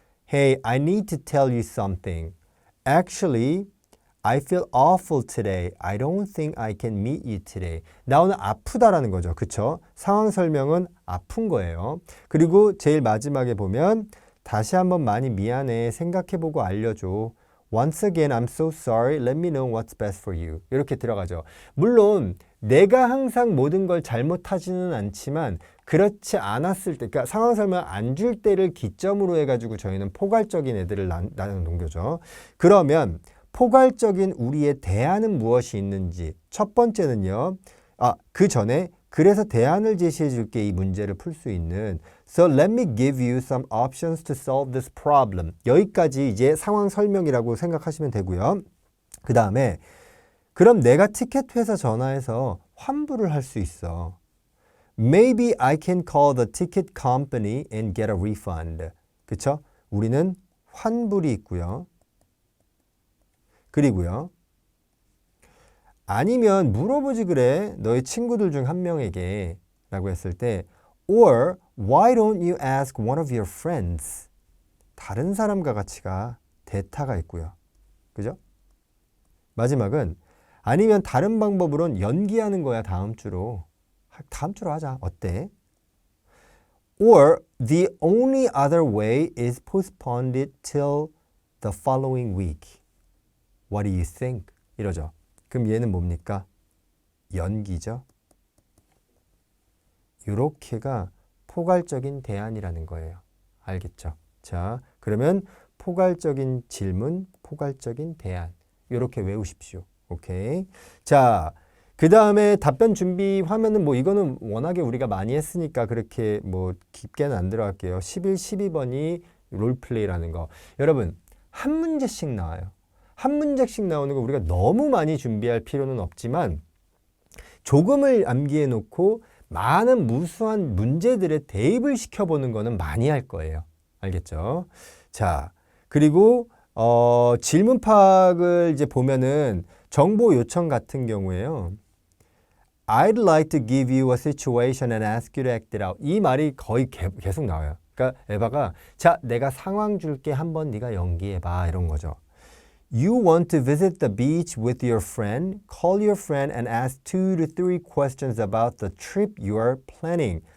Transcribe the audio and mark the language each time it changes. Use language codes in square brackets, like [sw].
[en] Hey, I need to tell you something. Actually, I feel awful today. I don't think I can meet you today. [ko] 나 오늘 아프다라는 거죠. 그쵸? 상황 설명은 아픈 거예요. 그리고 제일 마지막에 보면 다시 한번 많이 미안해. 생각해보고 알려줘. [en] Once again, I'm so sorry. Let me know what's best for you. [ko] 이렇게 들어가죠. 물론 내가 항상 모든 걸 잘못하지는 않지만 그렇지 않았을 때, 그러니까 상황 설명 안 줄 때를 기점으로 해가지고 저희는 포괄적인 애들을 나누는 거죠. 그러면 포괄적인 우리의 대안은 무엇이 있는지 첫 번째는요. 그 전에 그래서 대안을 제시해 줄게 이 문제를 풀 수 있는 [en] So let me give you some options to solve this problem. [ko] 여기까지 이제 상황 설명이라고 생각하시면 되고요. 그 다음에 그럼 내가 티켓 회사 전화해서 환불을 할 수 있어. [en] Maybe I can call the ticket company and get a refund. [ko] 그쵸? 우리는 환불이 있고요. 그리고요. 아니면 물어보지 그래. 너의 친구들 중 한 명에게 라고 했을 때 [en] Or why don't you ask one of your friends? [ko] 다른 사람과 같이 가. 대타가 있고요. 그죠? 마지막은 아니면 다른 방법으로는 연기하는 거야. 다음 주로 하자. 어때? [en] Or the only other way is postponed it till the following week. What do you think? [ko] 이러죠. 그럼 얘는 뭡니까? 연기죠. 이렇게가 포괄적인 대안이라는 거예요. 알겠죠? 자, 그러면 포괄적인 질문, 포괄적인 대안. 이렇게 외우십시오. 오케이. 자, 그 다음에 답변 준비 화면은 뭐 이거는 워낙에 우리가 많이 했으니까 그렇게 뭐 깊게는 안 들어갈게요. 11, 12번이 롤플레이라는 거. 여러분, 한 문제씩 나와요. 한 문제씩 나오는 거 우리가 너무 많이 준비할 필요는 없지만 조금을 암기해 놓고 많은 무수한 문제들에 대입을 시켜보는 거는 많이 할 거예요. 알겠죠? 자, 그리고 질문 파악을 이제 보면은 정보 요청 같은 경우에요. [en] I'd like to give you a situation and ask you to act it out. [ko] 이 말이 거의 계속 나와요. 그러니까 에바가 자, 내가 상황 줄게. 한번 네가 연기해봐. 이런 거죠. [en] You want to visit the beach with your friend. Call your friend and ask 2 to 3 questions about the trip you are planning.